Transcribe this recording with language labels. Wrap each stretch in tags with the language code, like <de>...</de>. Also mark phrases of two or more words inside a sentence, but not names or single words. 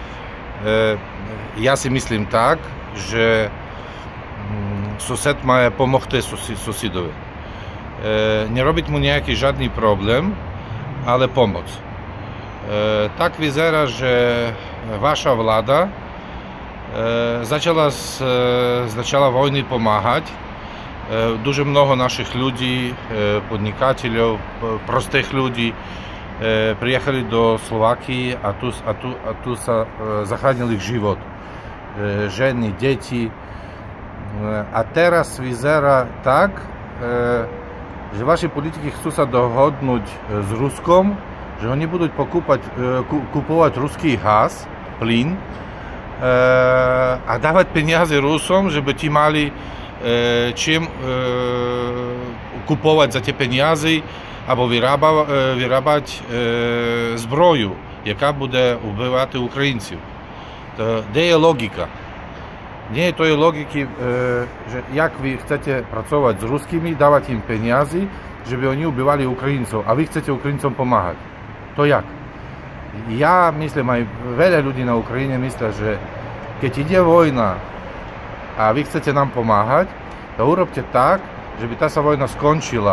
<sk>Ja si myslím tak, že sused má pomôcť susedovi. Nerobiť mu nejaký žiadny problém, ale pomoc. Tak vyzerá, že vaša vláda začala vojny pomáhať.</sk> <uk>Дуже много наших людей,</uk> <sk>podnikateľov, prostých ľudí</sk> <ru>приехали до Словакии, а тут</ru> <sk>zachránili ich život. Ženy, deti. A teraz vyzerá tak, že vaši politiky chcú sa dohodnúť s Ruskom, že oni budú kupovať ruský gaz, plyn a dávať peniaze Rusom, żeby ti mali čím kupovať za tie peniaze</sk> <uk>або виробляти зброю, яка буде вбивати українців. То де є логіка?</uk> <sk>Nie je to logiki, že jak vy chcete pracovať s ruskými, dávať im peniazy, že by oni ubývali Ukrajincov a vy chcete Ukrajincom pomáhať. To jak? Ja myslím, aj veľa ľudí na Ukrajine myslia, že keď ide vojna a vy chcete nám pomáhať, to urobte tak, že by tá sa vojna skončila.</sk>